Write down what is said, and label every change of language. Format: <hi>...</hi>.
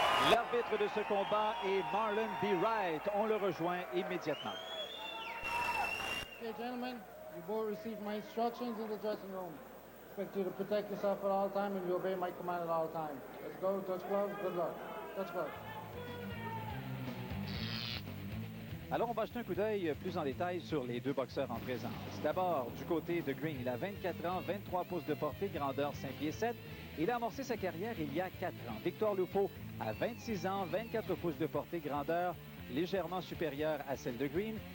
<fr>L'arbitre de ce combat est Marlon B. Wright. On le rejoint immédiatement.</fr> <en>Okay, gentlemen, you both received my instructions in the dressing room. Expect you to protect yourself at all times and you obey my command at all times. Let's go, touch gloves, good luck. Touch gloves.</en> <fr>Alors, on va jeter un coup d'œil plus en détail sur les deux boxeurs en présence. D'abord, du côté de Green, il a 24 ans, 23 pouces de portée, grandeur 5 pieds 7. Il a amorcé sa carrière il y a 4 ans. Victor Lupo a 26 ans, 24 pouces de portée, grandeur légèrement supérieure à celle de Green.</fr>